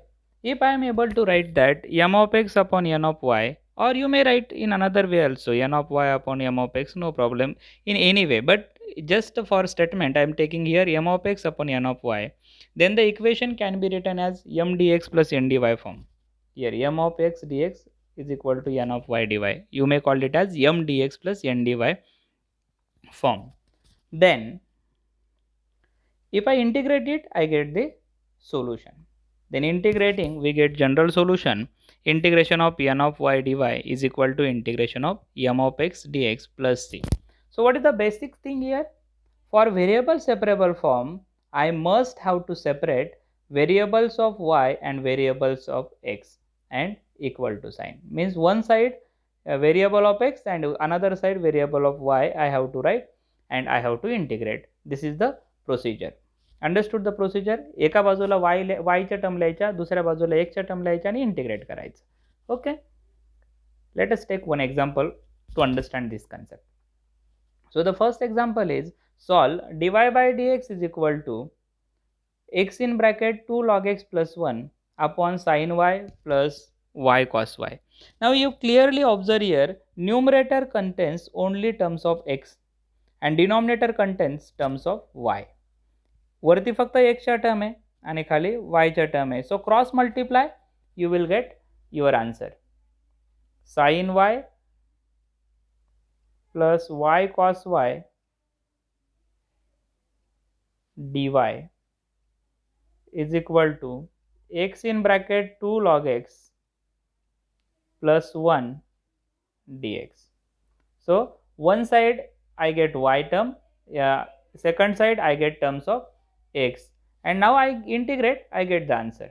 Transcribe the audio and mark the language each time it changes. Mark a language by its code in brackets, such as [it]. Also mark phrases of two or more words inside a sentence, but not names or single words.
[en] If I am able to write that m of x upon n of y, or you may write in another way also n of y upon m of x, no problem in any way, but just for statement I am taking here m of x upon n of y, then the equation can be written as m dx plus n dy form. Here m of x dx is equal to n of y dy. You may call it as m dx plus n dy form. Then if I integrate it, I get the solution. Then integrating, we get general solution. Integration of n of y dy is equal to integration of m of x dx plus c. So what is the basic thing here? For variable separable form, I must have to separate variables of y and variables of x and equal to sign. Means one side a variable of x and another side variable of y I have to write and I have to integrate. This is the प्रोसिजर. understood the procedure. [mr] एका बाजूला वायच्या टर्म लिहायच्या, दुसऱ्या बाजूला एक्सच्या टर्म लिहायच्या आणि इंटिग्रेट करायचं. [en] ओके, let us take one example to understand this concept. so the first example is solve dy by dx is equal to x in bracket 2 log x plus 1 upon sin y plus y cos y. Now you clearly observe here numerator contains only terms of x and denominator contains terms of y. [mr] वरती फक्त एक्सच्या टर्म आहे आणि खाली वायच्या टर्म आहे. [en] so cross multiply you will get your answer. sine y plus y cos y dy is equal to x in bracket 2 log x plus 1 dx. So one side I get y term, second side I get terms of x, and now I integrate, I get the answer.